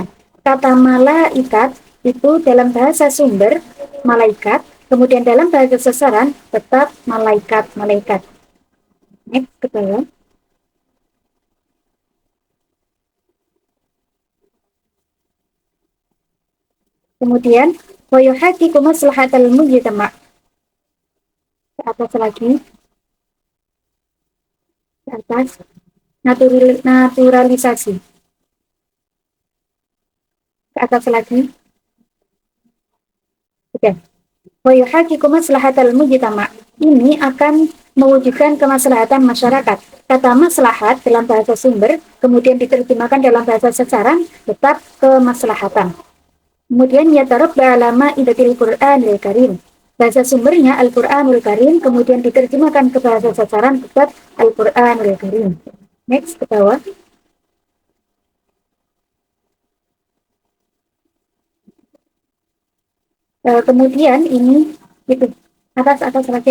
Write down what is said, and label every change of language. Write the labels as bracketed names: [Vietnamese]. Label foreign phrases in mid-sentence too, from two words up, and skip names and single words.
[Indonesian] Kata malaikat itu dalam bahasa sumber malaikat, kemudian dalam bahasa sasaran tetap malaikat-malaikat. Next ke bawah. [Arabic] Kemudian ويحقق مصلحة المجتمع'. [Indonesian] Ke atas lagi. Ke atas. Naturalisasi. Ke atas lagi. Oke. [Arabic] ويحقق مصلحة المجتمع'. [Indonesian] Ini akan mewujudkan kemaslahatan masyarakat. Kata maslahat dalam bahasa sumber, kemudian diterjemahkan dalam bahasa sasaran, tetap kemaslahatan. [Arabic] Kemudian يتربى على مائدة القرآن الكريم. [Indonesian] Bahasa sumbernya Al-Qur'anul Karim, kemudian diterjemahkan ke bahasa sasaran tetap Al-Qur'anul Karim. Next ke bawah. Kemudian ini itu atas lagi.